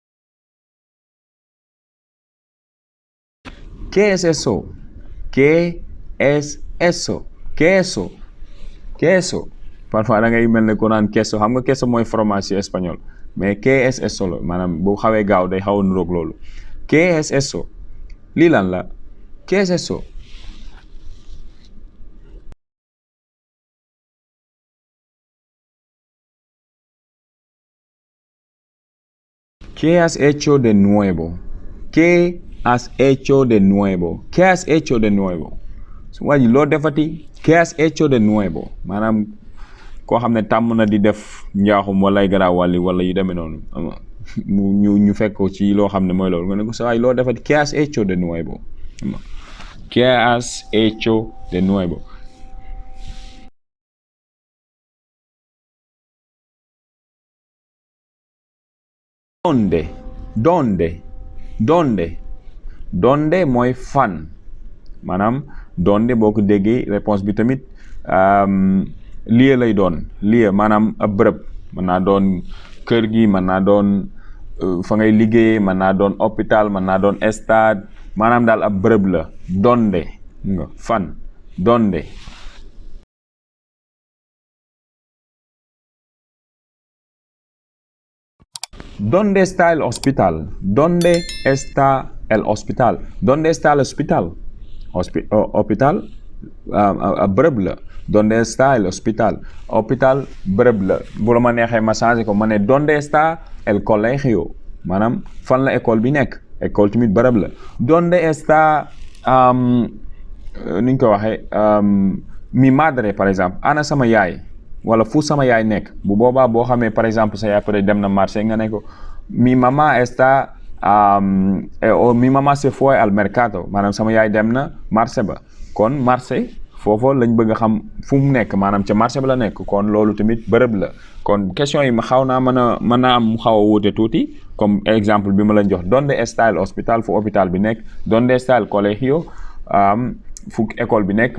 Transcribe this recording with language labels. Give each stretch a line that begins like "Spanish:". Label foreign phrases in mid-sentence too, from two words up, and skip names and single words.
Spanish: ¿Qué es eso? ¿Qué es eso? ¿Qué es eso? ¿Qué es eso?
Wolof: Parfois da ngay mel ne ko naan queso xam nga queso mooy fromage ci espagnol mais
Spanish: ¿qué es eso
Wolof: la maanaam bu xawee gaaw day xaw a nuroog loolu.
Spanish: ¿Qué es eso?
Wolof: lii lan la?
Spanish: ¿Qué es eso? ¿Qué has hecho de nuevo? ¿Qué has hecho de nuevo? ¿Qué has hecho de nuevo?
Wolof: su waa ji loo defati?
Spanish: ¿Qué has hecho de nuevo?
Wolof: maanaam koo xam ne tàmm na di def njaaxum wala ay garaawal wala yu demee noonu ñu fekk ko ci loo xam ne mooy loolu nga ne ko sa waay loo defati?
Spanish: ¿Qué has hecho de nuevo? ¿Qué has hecho de nuevo? ¿Dónde? ¿Dónde? ¿Dónde?
Wolof: ¿Dónde mooy fan maanaam donde boo ko déggee réponse bi tamit lieu lay doon lieu maanaam ab bërëb mën naa doon kër gi mën naa doon fa ngay liggéeyee mën naa doon hôpital mën naa doon stade maanaam daal ab bërëb la donde nga fan donde.
Spanish: ¿Dónde está el hospital? ¿Dónde está el hospital? ¿Dónde está el hospital?
Wolof: Hôpital bërëb la.
Spanish: ¿Dónde está el hospital?
Wolof: Hôpital bërëb la. bu la ma neexee ma changé ko ma ne
Spanish: ¿dónde está el colegio?
Wolof: maanaam fan la école bi nekk. école tamit bërëb la.
Spanish: ¿Dónde está
Wolof: ni ñu ko waxee
Spanish: mi madre
French: par exemple
Wolof: ana sama yaay wala fu sama yaay nekk bu boobaa boo xamee par exemple sa yaay peut-être dem na marché nga ne ko
Spanish: mi mamá está mi mamá se fue al mercado
Wolof: maanaam sama yaay dem na marché ba kon marché foofu lañ bëgg a xam fu mu nekk maanaam ca marché ba la nekk kon loolu tamit bërëb la kon question yi ma xaw naa mën naa am mu xaw a wuute tuuti
French: comme exemple
Wolof: bi ma lañ jox
Spanish: ¿Dónde está el hospital?
Wolof: fu hôpital bi nekk. ¿Dónde está el colegio? fu école bi nekk.